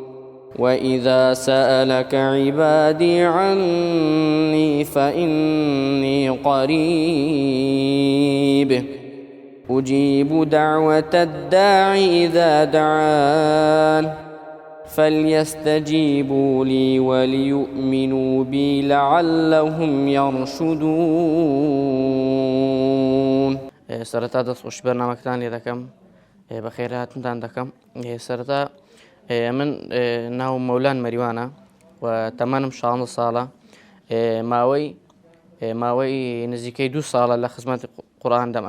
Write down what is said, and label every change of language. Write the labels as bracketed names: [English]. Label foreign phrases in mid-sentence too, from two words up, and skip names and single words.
[Arabic] وإذا سألك عبادي عني فإني قريب أجيب دعوة الداع إذا دعان، فليستجيبوا لي وليؤمنوا بي لعلهم يرشدون. [Central Kurdish] سرتا دەست خۆش بەرنامەکەتان لێ دەکەم، بەخێر هاتنتان دەکەم. سەرەتا من ناو مەولان مەریوانە و تەمەنم 16 ساڵە. ماوەی نزیکەی 2 ساڵە لە خزمەت قورئان دەم.